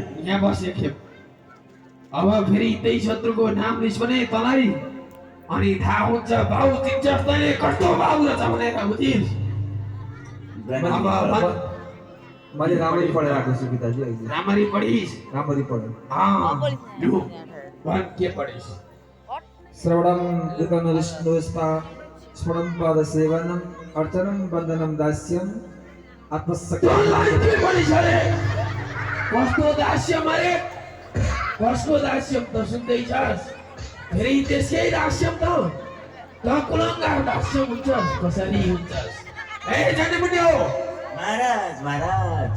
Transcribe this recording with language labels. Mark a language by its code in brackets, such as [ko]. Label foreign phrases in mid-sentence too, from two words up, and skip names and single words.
[ne] यहाँ बस एक खेप अब फेरि त्यही शत्रुको नाम लिस् भने तँलाई अनि थाहा हुन्छ बाउ चिन्छस् तैँले कस्तो बाउ रहेछ भनेर बुझिस् अब मैले राम्ररी पढेर आएको छु पिताजी अहिले राम्ररी पढिस् राम्ररी पढेँ लु भन के पढिस् [sa] श्रवणम विष्णुस्ता स्मरणं पाद सेवनम अर्चनम वंदनम दास्यम आत्मसक्ति [ne] तँलाई के पढिस् अरे कस्तो दास्यम अरे कसको दास्यम त सुन्दैछस् फेरि त्यसकै दास्यम त कुलङ्गार दास्यम हुन्छस् कसरी हुन्छस् ए जाने पनि हो महाराज महाराज